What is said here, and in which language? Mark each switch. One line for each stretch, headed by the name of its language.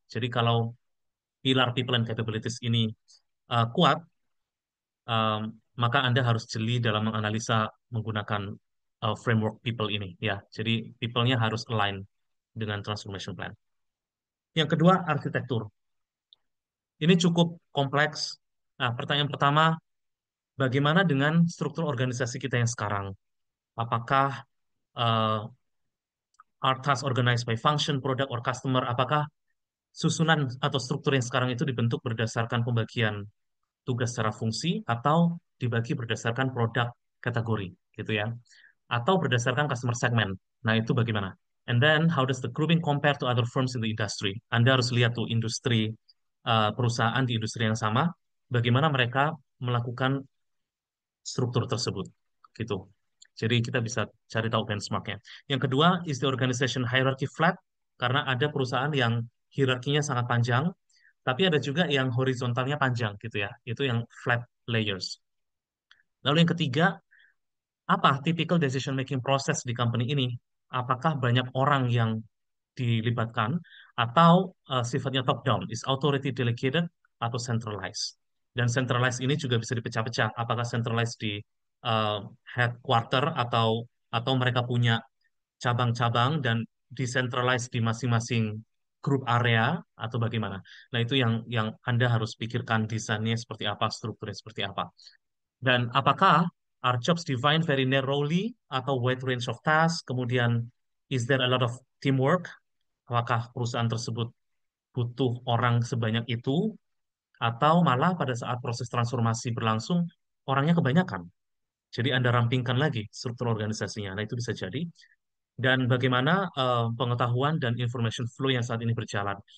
Indonesian: Jadi kalau pilar
English: people and capabilities
Indonesian: ini kuat, um, maka Anda harus jeli dalam menganalisa menggunakan framework people ini ya. Jadi people-nya harus align dengan transformation plan. Yang kedua, arsitektur. Ini cukup kompleks. Nah, pertanyaan pertama, bagaimana dengan struktur organisasi kita yang sekarang? Apakah
English: uh, are tasks organized by function, product, or customer?
Indonesian: Apakah susunan atau struktur yang sekarang itu dibentuk berdasarkan pembagian tugas secara fungsi atau dibagi berdasarkan produk kategori gitu ya atau berdasarkan customer segment. Nah, itu bagaimana?
English: And then how does the grouping compare to other firms in the industry?
Indonesian: Anda harus lihat tuh industri perusahaan di industri yang sama, bagaimana mereka melakukan struktur tersebut gitu. Jadi kita bisa cari tahu benchmarknya. Yang kedua,
English: is the organization hierarchy flat?
Indonesian: Karena ada perusahaan yang hierarkinya sangat panjang, tapi ada juga yang horizontalnya panjang gitu ya. Itu yang flat layers. Lalu yang ketiga, apa
English: typical decision making process
Indonesian: di company ini? Apakah banyak orang yang dilibatkan atau sifatnya top down,
English: is authority delegated
Indonesian: atau centralized? Dan centralized ini juga bisa dipecah-pecah. Apakah centralized di uh, headquarter atau mereka punya cabang-cabang dan decentralized di masing-masing grup area atau bagaimana? Nah, itu yang Anda harus pikirkan desainnya seperti apa, strukturnya seperti apa. Dan apakah
English: are jobs defined very narrowly atau wide range of tasks? Kemudian, is there a lot of teamwork?
Indonesian: Apakah perusahaan tersebut butuh orang sebanyak itu? Atau malah pada saat proses transformasi berlangsung, orangnya kebanyakan. Jadi Anda rampingkan lagi struktur organisasinya. Nah, itu bisa jadi. Dan bagaimana pengetahuan dan information flow yang saat ini berjalan.